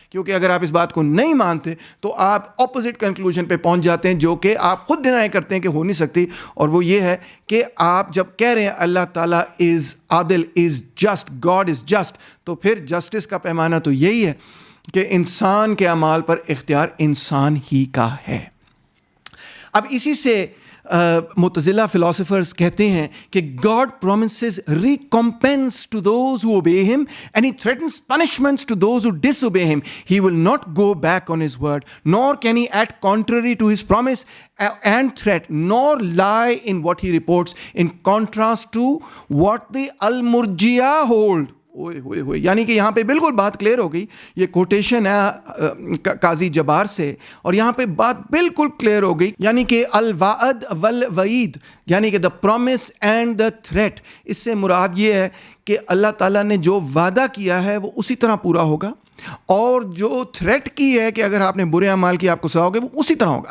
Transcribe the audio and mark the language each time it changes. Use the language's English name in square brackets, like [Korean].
[Urdu] کیونکہ اگر آپ اس بات کو نہیں مانتے تو آپ اپوزٹ کنکلوژن پہ پہنچ جاتے ہیں، جو کہ آپ خود ڈینائی کرتے ہیں کہ ہو نہیں سکتی، اور وہ یہ ہے کہ آپ جب کہہ رہے ہیں اللہ تعالیٰ از عادل، is just, [English] God is just, [Urdu] تو پھر جسٹس کا پیمانہ تو یہی ہے کہ انسان کے اعمال پر اختیار انسان ہی کا ہے. اب اسی سے معتزلہ فلاسفرز کہتے ہیں کہ [English] God promises recompense to those who obey him and he threatens punishments to those who disobey him. He will not go back on his word, nor can he act contrary to his promise and threat, nor lie in what he reports, in contrast to what the Al-Murji'a hold. [Urdu] یعنی کہ یہاں پہ بالکل بات clear ہو گئی. یہ quotation ہے قاضی جبار سے، اور یہاں پہ بات بالکل کلیئر ہو گئی. یعنی کہ [Arabic] الوعد والوعید، [Urdu] یعنی کہ [English] the promise and the threat, [Urdu] اس سے مراد یہ ہے کہ اللہ تعالیٰ نے جو وعدہ کیا ہے وہ اسی طرح پورا ہوگا، اور جو تھریٹ کی ہے کہ اگر آپ نے برے اعمال کی آپ کو سزا ہوگی وہ اسی طرح ہوگا.